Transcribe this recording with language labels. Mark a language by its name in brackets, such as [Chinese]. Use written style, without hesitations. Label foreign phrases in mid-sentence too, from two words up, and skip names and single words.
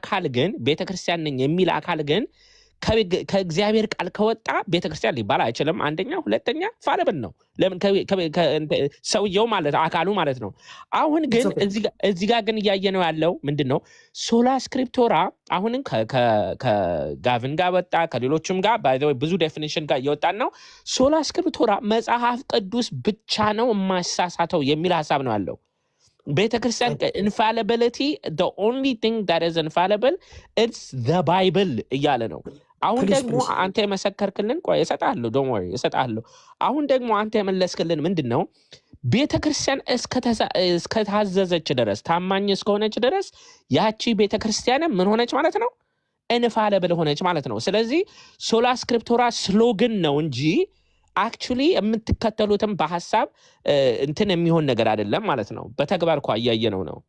[Amharic] አካል ግን ከእግዚአብሔር ቃል ከወጣ ቤተክርስቲያን ሊባል አይችልም። አንደኛ፣ ሁለተኛ ፋለብን ነው። ለምን ሰውየው ማለት አካሉ ማለት ነው። አሁን ግን እዚህ ጋር ግን እያየነው ያለው ምንድነው? [Latin] sola scriptura [Amharic] አሁንም ከጋቭን ጋር ወጣ ከሌሎችም ጋር [English] by the way [Amharic] ብዙ ዴፊኒሽን ጋር እየወጣን ነው። [Latin] sola scriptura [Amharic] መጽሐፍ ቅዱስ ብቻ ነው የማይሳሳተው የሚል ሐሳብ ነው ያለው። ቤተክርስቲያን [English] infallibility the only thing that is infallible it's the bible [Amharic] እያለ ነው። አሁን ደግሞ አንተ የመሰከርክልን እሰጣለሁ [English] don't worry [Amharic] እሰጣለሁ። አሁን ደግሞ አንተ የመለስክልን ምንድነው? ቤተክርስቲያን እስከታዘዘች ድረስ ታማኝ እስከሆነች ድረስ ያቺ ቤተክርስቲያን ምን ሆነች ማለት ነው? infallible ሆነች ማለት ነው። ስለዚህ [Latin] sola scriptura [Amharic] ስሎገን ነው እንጂ አክቹሊ የምትከተሉትም በሐሳብ እንትን የሚሆን ነገር አይደለም ማለት ነው። በተግባር እኮ እያየነው ነው።